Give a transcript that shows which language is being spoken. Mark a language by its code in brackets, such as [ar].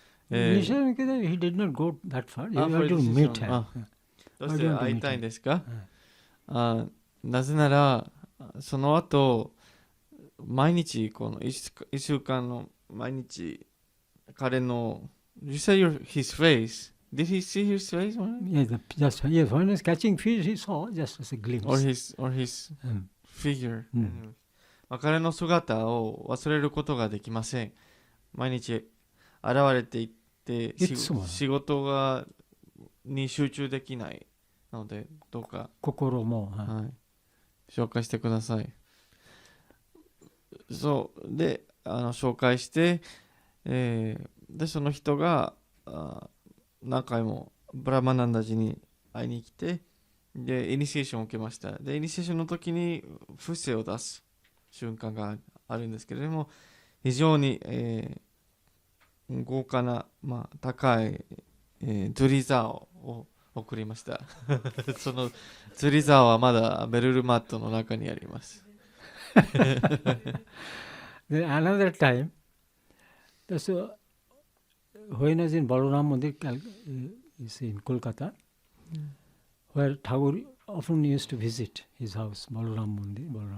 [en] He did not go that far. You have to meet him. [ja] どうして会いたいんですか？なぜならその後毎日この1週間の毎日彼の [en] You say his face. Did he see his face? Yes, when he was catching fish, he saw just as a glimpse. Or his figure. [ja] 彼の姿を忘れることができません。毎日現れていって仕事に集中できないのでどうか心も、紹介してください。そうで紹介して、でその人が何回もブラマナンダジに会いに来てでイニシエーションを受けました。でイニシエーションの時に伏せを出す瞬間があるんですけれども非常に、豪華な、高い、釣り竿を送りましたその釣り竿はまだベルルマットの中にあります。 [en] Then another time, so when I was in Balaram Mandir, in Kolkata, where Tagore often used to visit his house, Balaram Mandir.